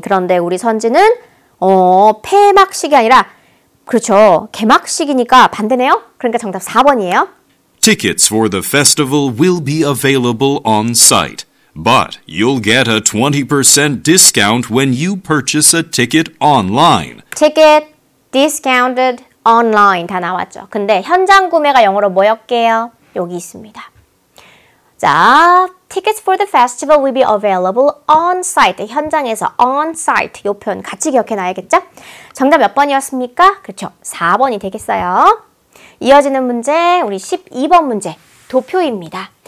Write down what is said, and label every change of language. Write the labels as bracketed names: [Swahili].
[Korean] 그런데 우리 선지는 폐막식이 아니라 그렇죠. 개막식이니까 반대네요. 그러니까 정답 4번이에요. [English] Tickets for the festival will be available on site, but you'll get a 20% discount when you purchase a ticket online. Ticket discounted online [Korean] 다 나왔죠. 근데 현장 구매가 영어로 뭐였게요? 여기 있습니다. 자, [English] tickets for the festival will be available on site. [Korean] 현장에서 on site 이 표현 같이 기억해놔야겠죠? 정답 몇 번이었습니까? 그렇죠. 4번이 되겠어요. 이어지는 문제, 우리 12번 문제. 도표입니다.